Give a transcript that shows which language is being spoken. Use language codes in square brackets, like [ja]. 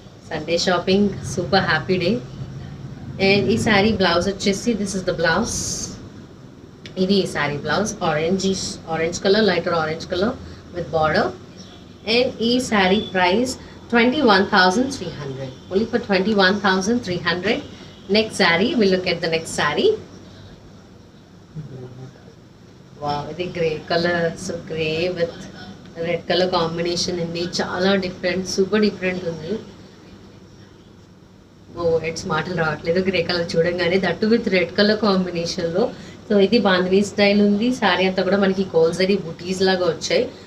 [en] Sunday shopping super happy day. And ఈ sari blouse వచ్చేసి this is the blouse. [te] ఇది ఈ sari blouse orange colour, lighter orange colour with border. [en] And ఈ sari price 21,300, only for 21,300. Next saree, we'll look at the next saree. [te] Wow, ఇది grey colour, so grey with red colour combination అండి. చాలా different, super different ఉంది. Oh it's మాటలు రావట్లేదు. Grey colour చూడంగానే, that with red colour కాంబినేషన్లో. So ఇది bandhani style ఉంది. శారీ అంతా కూడా మనకి కోల్జరీ బుటీస్ లాగా వచ్చాయి.